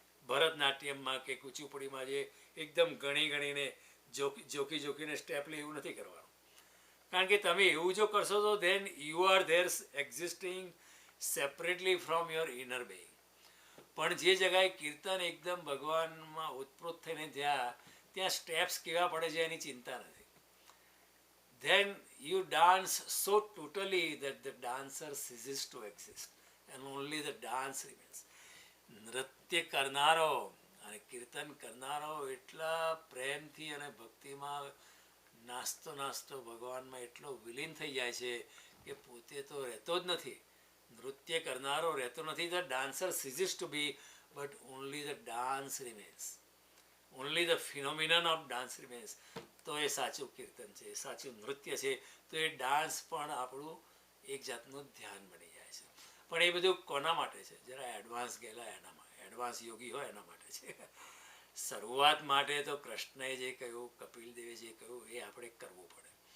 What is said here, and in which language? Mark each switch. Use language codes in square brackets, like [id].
[gu] ભરતનાટ્યમમાં કે કુચીપુડીમાં જે એકદમ ગણીને જોખીને સ્ટેપ લે એવું નથી કરવાનું. કારણ કે તમે એવું જો કરશો તો [en] Then you are there existing separately from your inner being. [gu] પણ જે જગાએ કીર્તન એકદમ ભગવાનમાં ઉત્પ્રોત થઈને ત્યાં સ્ટેપ્સ કેવા પડે છે એની ચિંતા નથી. [en] Then you dance so totally that the dancer ceases to exist and only the dance remains. [gu] નૃત્ય કરનારો અને કીર્તન કરનારો એટલા પ્રેમથી અને ભક્તિમાં નાચતો ભગવાનમાં એટલો વિલીન થઈ જાય છે કે પોતે તો રહેતો જ નથી. નૃત્ય કરનારો રહેતો નથી. [en] The dancer ceases to be, but only the dance remains. Only the phenomenon of dance remains. [gu] તો એ સાચું કીર્તન છે, સાચું નૃત્ય છે. તો એ ડાન્સ પણ આપણું એક જાતનું ધ્યાન બની જાય છે. પણ એ બધું કોના માટે છે? જરા એડવાન્સ ગયેલા એડવાન્સ યોગી હોય એના માટે છે. શરૂઆત માટે તો કૃષ્ણએ જે કહ્યું, કપિલદેવે જે કહ્યું એ આપણે કરવું પડે.